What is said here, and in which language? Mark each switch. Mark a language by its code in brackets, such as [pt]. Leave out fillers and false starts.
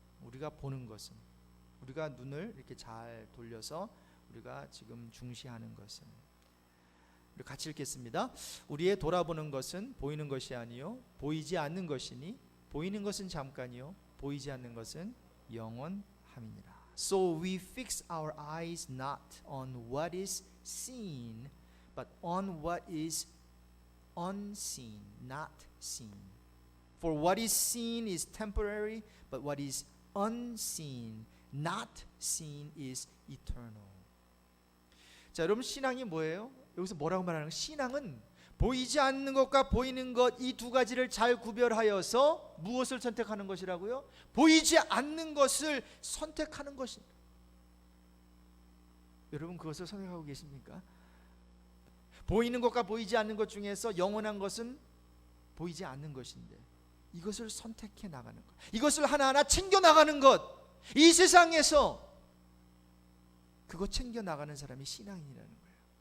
[ko] 우리가 보는 것은, 우리가 눈을 이렇게 잘 돌려서 우리가 지금 중시하는 것은, 우리 같이 읽겠습니다. 우리의 돌아보는 것은 보이는 것이 아니요 보이지 않는 것이니 보이는 것은 잠깐이요 보이지 않는 것은 영원함이니라. [en] So we fix our eyes not on what is seen, but on what is unseen, not seen. For what is seen is temporary, but what is unseen, not seen is eternal. [ko] 자, 여러분, 신앙이 뭐예요? 여기서 뭐라고 말하는 거예요? 신앙은 보이지 않는 것과 보이는 것, 이 두 가지를 잘 구별하여서 무엇을 선택하는 것이라고요? 보이지 않는 것을 선택하는 것입니다. 여러분, 그것을 선택하고 계십니까? 보이는 것과 보이지 않는 것 중에서 영원한 것은 보이지 않는 것인데 이것을 선택해 나가는 것, 이것을 하나하나 챙겨 나가는 것, 이 세상에서 그거 챙겨 나가는 사람이 신앙인이라는 거예요.